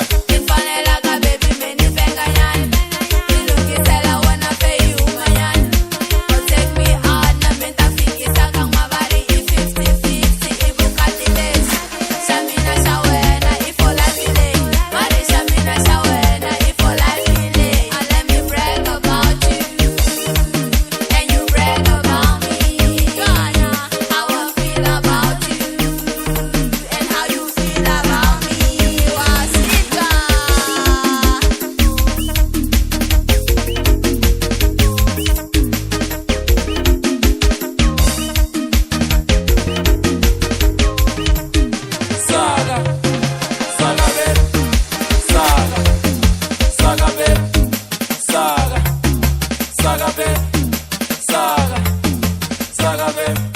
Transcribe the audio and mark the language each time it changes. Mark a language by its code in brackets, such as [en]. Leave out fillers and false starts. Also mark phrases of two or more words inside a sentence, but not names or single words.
[ts] Ni fanela ka baby me ni venga nyana. Ni lungisela wena fe yi huma nyana. [en] Don't take me out [ts] na me ta fikisa ka n'wavari i 50-50 i vukati lebyi. Xa mina xa wena i [en] for life [ts] leyi. Mari xa mina xa wena i [en] for life [ts] leyi. [en] And let me brag about you and you brag about me. Gana how I feel about you and how you feel about me. [ts] Wasika. Saga, saga be, saga, saga be, saga, saga be, saga, saga be.